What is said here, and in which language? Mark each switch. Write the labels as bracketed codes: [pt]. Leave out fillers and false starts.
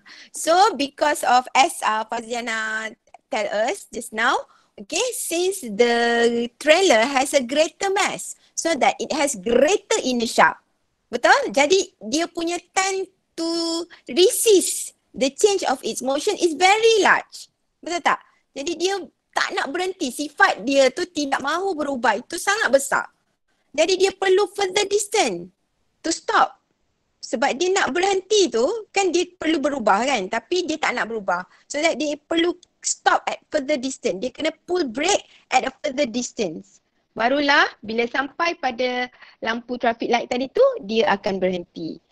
[en] So because of as Fazliana tell us just now, okay, since the trailer has a greater mass, so that it has greater inertia. Betul? [ms] Jadi dia punya [en] time to resist the change of its motion is very large. [ms] Betul tak? Jadi dia tak nak berhenti. Sifat dia tu tidak mahu berubah. Itu sangat besar. Jadi dia perlu [en] further distance to stop. [ms] Sebab dia nak berhenti tu, kan dia perlu berubah kan. Tapi dia tak nak berubah. So that dia perlu [en] stop at further distance. [ms] Dia kena [en] pull brake at a further distance. [ms] Barulah bila sampai pada lampu traffic light tadi tu, dia akan berhenti.